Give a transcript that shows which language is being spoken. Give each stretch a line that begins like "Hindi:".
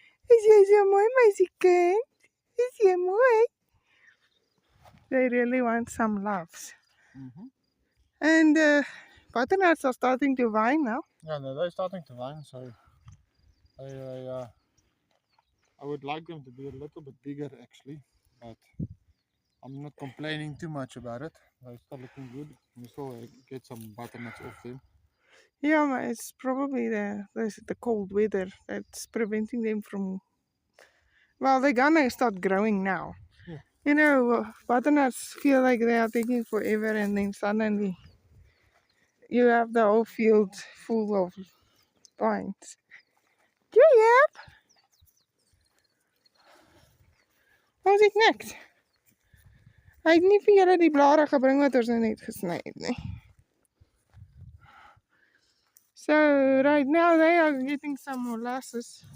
Afrikaans: Is jy so mooi, meisiekind? Is jy mooi?
English: They really want some loves. And butternuts are starting to vine now. Yeah, no, they're starting to vine, so I would like them to be a little bit bigger actually, but I'm not complaining too much about it. They're still looking good. We still get some butternuts off them. Yeah, it's probably the cold weather that's preventing them from. Well, they're gonna start growing now. Yeah. You know, butternuts feel like they are taking forever, and then suddenly you have the whole field full of vines. Yeah.
Afrikaans: Ons het niks. Hy het nie vir julle die blare gebring wat ons nou net gesny het nie.
English: So right now they are getting some molasses.